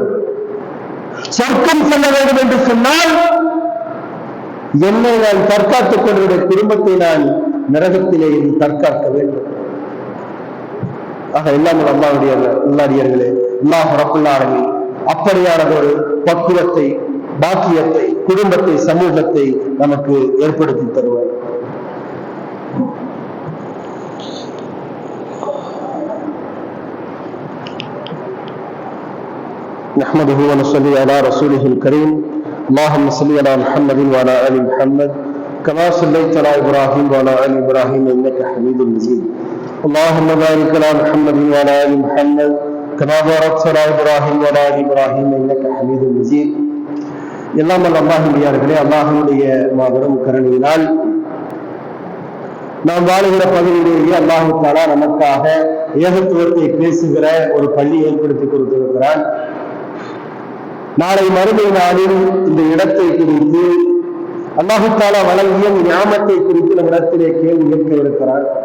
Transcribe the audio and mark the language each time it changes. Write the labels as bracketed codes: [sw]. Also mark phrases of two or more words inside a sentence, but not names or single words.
[ta] சொர்க்கம் செல்ல வேண்டும் என்று சொன்னால் என்னை நான் தற்காத்துக் கொண்டவுடைய குடும்பத்தை நான் நரகத்திலே தற்காக்க வேண்டும். ஆக எல்லாம் அல்லாஹ்வுடைய நல்லடியார்களே, [ar] الله رب العالمين [ta] அப்படியானதொரு பக்குவத்தை, பாக்கியத்தை, குடும்பத்தை, சமூகத்தை நமக்கு ஏற்படுத்தி தருவார். [ar] نحمده ونصلي على رسوله الكريم. اللهم صل على محمد وعلى ال محمد كما صليت على ابراهيم وعلى ال ابراهيم انك حميد مجيد. اللهم بارك على محمد وعلى ال محمد كما باركت على ابراهيم وعلى ال ابراهيم انك حميد مجيد. [ta] எல்லாம் அல்லாஹ்விடையார்களே, அல்லாஹ்வுடைய மாபெரும் கருணையினால் நாம் வாழுகிற பகுதியிலேயே [ar] الله تعالى [ta] நமக்காக ஏகத்துவத்தை பேசுகிற ஒரு பள்ளி ஏற்படுத்தி கொடுத்திருக்கிறான். நாளை மறுமை நாளில் இந்த இடத்தை குறித்து [ar] الله تعالى [ta] வழங்கிய ஞாமத்தை குறித்து நம்மிடத்திலே கேள்வி கேட்க இருக்கிறான்.